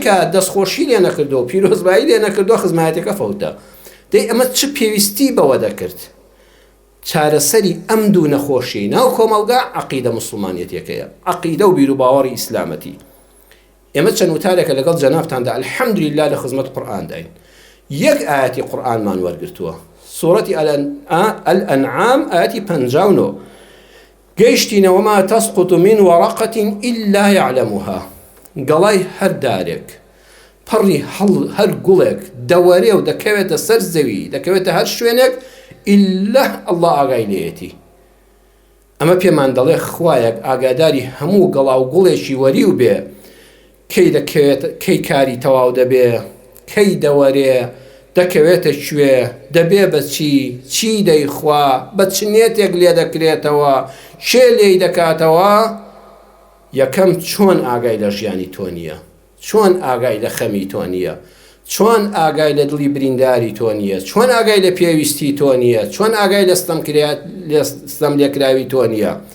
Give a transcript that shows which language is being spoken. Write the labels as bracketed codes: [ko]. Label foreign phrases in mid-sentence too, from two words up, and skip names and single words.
[ckb] کە دەستخۆشی لێ نەکردو پیرۆزبایی لێ نەکردو خزمەتەکە فەوتە دەی ئەمە چ پێویستی بەوە دەکرد چارەسەری ئەم دوو نەخۆشی ناو کۆمەڵگا عەقیدە موسڵمانیەتێکەیە عەقیدە و بیر و باوەڕی ئیسلامەتی ئێمە چەند وتارێکە لەگەڵ جەنابتاندا الحەمدولله لە خزمەت قورئان داین یەک ئاەتی قورئانمان وەرگرتووە سورەتی الأنعام آياتي 59 گەیشتینە [ar] وما تسقط من ورقة إلا يعلمها [ckb] گەڵای هەر دارێک پەڕی هەر گوڵێک دەوەرێ و دەکەوێتە سەر زەوی دەکەوێتە هەر شوێنێک [ar] إلا الله [ckb] ئاگای لێیەتی ئەمە پێمان دەڵێ خوایەک ئاگاداری هەموو گەڵا و گوڵێکی وەریو بێ کەی دەکەوێت کەی کاری تەواو دەبێ کەی دەوەرێ دەکەوێتە کوێ دەبێ بە چی دەیخوا بە چنێتێک لێ دەکرێتەوە شێ لێی دەکاتەوە یەکەم چۆن ئاگای لە ژیانی تۆ نییە چۆن ئاگای لە خەمی تۆ نییە چۆن ئاگای لە دڵی برینداری تۆ نییە چۆن ئاگای لە پێویستی تۆ نییە چۆن ئاگای لە ستەم لێکراوی تۆ نییە